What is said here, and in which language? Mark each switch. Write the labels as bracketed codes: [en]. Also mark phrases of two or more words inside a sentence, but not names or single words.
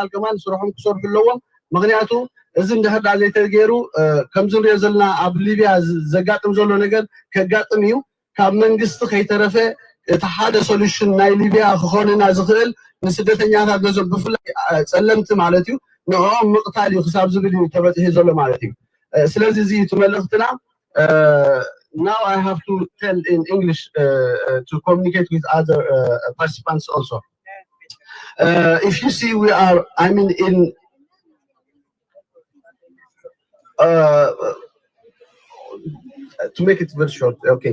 [ti] ከማን ስርሖም ክሰርሑ ኣለዎም ምክንያቱ እዚ እንድሕር ዳ ዘይተገይሩ ከምዚ ንሪኦ ዘለና ኣብ ሊብያ ዘጋጥም ዘሎ ነገር ከጋጥም እዩ ካብ መንግስቲ ከይተረፈ እቲ ሓደ ሶሉሽን ናይ ሊብያ ክኾንና ዝኽእል ንስደተኛታት ነዞም ብፍላይ ፀለምቲ ማለት እዩ ንዕኦም ምቕታል እዩ ክሳብ ዝብል እዩ ተበፂሑ ዘሎ ማለት እዩ ስለዚ እዚ እቲ መልእኽትና [en] now I have to tell in English to communicate with other participants also. If you see, we are, I mean, in to make it very short, okay.